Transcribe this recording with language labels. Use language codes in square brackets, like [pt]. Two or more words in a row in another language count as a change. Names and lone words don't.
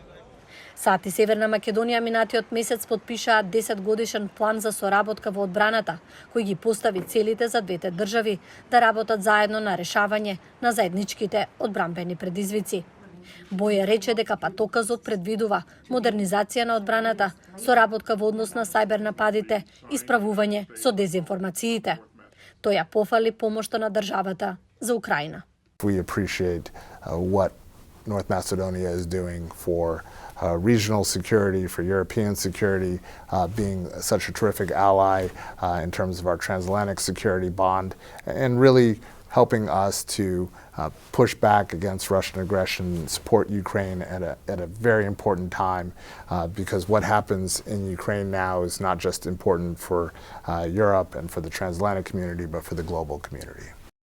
[mk] САД и Северна Македонија минатиот месец подпишаа 10-годишен план за соработка во одбраната, кој ги постави целите за двете држави да работат заедно на решавање на заедничките одбранбени предизвици. Бојер рече дека патоказот предвидува модернизација на одбраната, соработка во однос на сајбер нападите и справување со дезинформациите. Тој ја пофали помошта на државата за Украина. [en] We appreciate what North Macedonia is doing for regional security, for European security, being such a terrific ally in terms of our transatlantic security bond, and really helping us to push back against Russian aggression, support Ukraine at a very important time, because what happens in Ukraine now is not just important for Europe and for the transatlantic community, but for the global community.